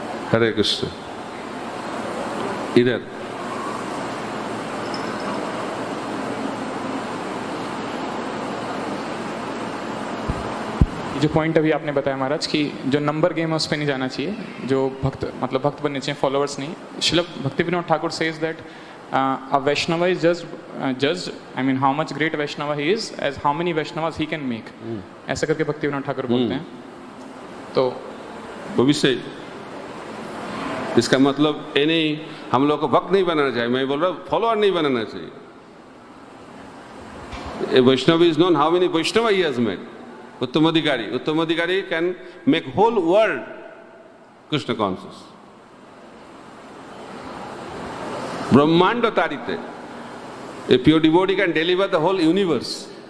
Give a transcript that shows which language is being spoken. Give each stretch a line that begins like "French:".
Hindi: हरे कृष्ण। इधर जो पॉइंट अभी आपने बताया महाराज कि जो नंबर गेम है उस पर नहीं जाना चाहिए, जो भक्त मतलब भक्त बनने चाहिए, फॉलोअर्स नहीं।
English: Shrila Bhakti Vinod Thakur says that a Vaishnava is judged, I mean how much great Vaishnava he is as how many Vaishnavas he can make,
Hindi: ऐसा करके भक्ति विनोद ठाकुर बोलते हैं। तो वो भी सही। इसका मतलब ये नहीं हम लोग को भक्त नहीं बनाना चाहिए, मैं बोल रहा हूँ फॉलोअर नहीं बनाना चाहिए।
English: A Vaishnava is known how many Vaishnava he has made. Uttama adhikari can make whole world Krishna conscious.
Sanskrit: Brahmanda tarite.
English: A pure devotee can deliver the whole universe.